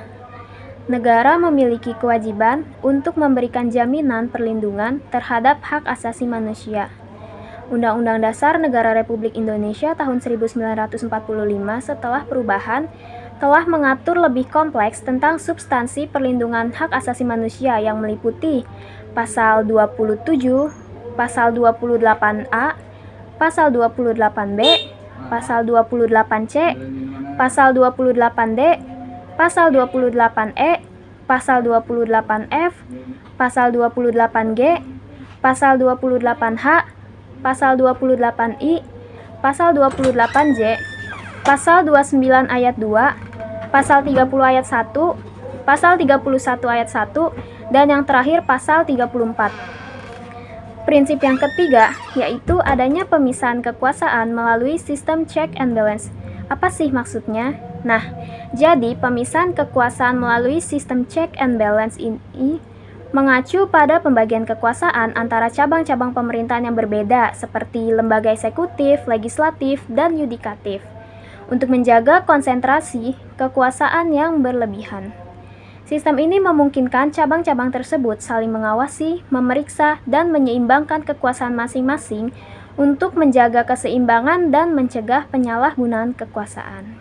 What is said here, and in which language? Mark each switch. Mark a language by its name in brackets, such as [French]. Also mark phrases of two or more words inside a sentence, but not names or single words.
[Indonesian] Negara memiliki kewajiban untuk memberikan jaminan perlindungan terhadap hak asasi manusia. Undang-Undang Dasar Negara Republik Indonesia tahun 1945 setelah perubahan telah mengatur lebih kompleks tentang substansi perlindungan hak asasi manusia yang meliputi Pasal 27, Pasal 28A, Pasal 28B, Pasal 28C, Pasal 28D, Pasal 28E, Pasal 28F, Pasal 28G, Pasal 28H, Pasal 28I, Pasal 28J, Pasal 29 ayat 2, Pasal 30 ayat 1, Pasal 31 ayat 1, dan yang terakhir Pasal 34. Prinsip yang ketiga yaitu adanya pemisahan kekuasaan melalui sistem [English] check and balance. [Indonesian] Apa sih maksudnya? Nah, jadi pemisahan kekuasaan melalui sistem [English] check and balance [Indonesian] ini mengacu pada pembagian kekuasaan antara cabang-cabang pemerintahan yang berbeda seperti lembaga eksekutif, legislatif, dan yudikatif untuk menjaga konsentrasi kekuasaan yang berlebihan. Sistem ini memungkinkan cabang-cabang tersebut saling mengawasi, memeriksa, dan menyeimbangkan kekuasaan masing-masing untuk menjaga keseimbangan dan mencegah penyalahgunaan kekuasaan.